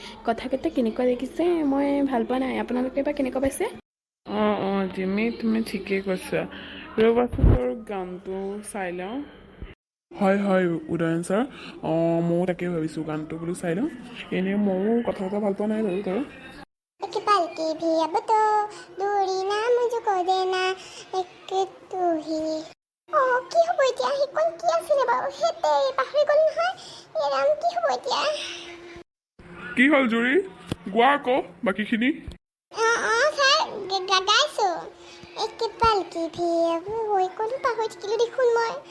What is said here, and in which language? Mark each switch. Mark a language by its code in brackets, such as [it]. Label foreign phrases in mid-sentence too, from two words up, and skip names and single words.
[as] কথাকেইটা কেনেকুৱা লাগিছে মই ভাল পোৱা নাই। আপোনালোকে বা কেনেকুৱা পাইছে? জিমি, তুমি ঠিকেই কৈছা। ৰ'বাচোন বাৰু গানটো চাই লওঁ। হয় উদয়ন ছাৰ, ময়ো তাকে ভাবিছোঁ গানটো বোলো চাই লওঁ। এনেই ময়ো কথা ভাল পোৱা নাই বাৰু। [hi] एक पल की भी अब तो दूरी ना मुझको देना एक तू ही। [as] কি হ'ব এতিয়া? সেইখন কি আছিলে বাৰু? হেতে পাহৰি গ'ল নহয়। এৰাম কি হ'ব এতিয়া? কি হ'ল জুৰি? গোৱা আকৌ বাকীখিনি। ছাৰ গাইছোঁ। [hi] एक पल की भी [as] ক'তো পাহৰি থাকিলোঁ দেখোন মই।